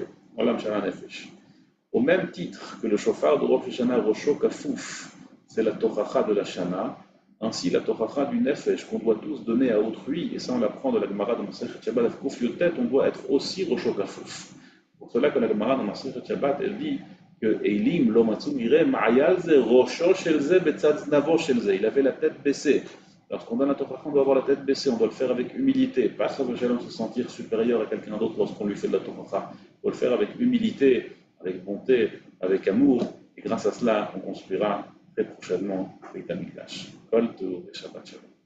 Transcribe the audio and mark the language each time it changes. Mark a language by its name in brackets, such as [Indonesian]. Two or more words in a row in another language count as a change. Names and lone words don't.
[Hebrew] עולם שנה נפש. [French] Au même titre que le chauffard de Rosh Hashanah, [Hebrew] ראשו כפוף, [French] c'est la Tochacha de la Shana. Ainsi, la Tochacha du Nefesh qu'on doit tous donner à autrui, et ça on l'apprend de la Gemara de Masechet Shabbat, on doit être aussi [Hebrew] ראשו כפוף. [French] Pour cela que la Gemara de Masechet Shabbat, elle dit que [Hebrew] אילים לא מצאו מרעה מעייל זה ראשו של זה בצד זנבו של זה. [French] Il avait la tête baissée. Lorsqu'on donne la Tochacha, on doit avoir la tête baissée, on doit le faire avec humilité, pas se sentir supérieur à quelqu'un d'autre lorsqu'on lui fait de la Tochacha. Il faut le faire avec humilité, avec bonté, avec amour, et grâce à cela, on construira très prochainement avec Amikdash. [Hebrew] כל טוב et שבת שלום.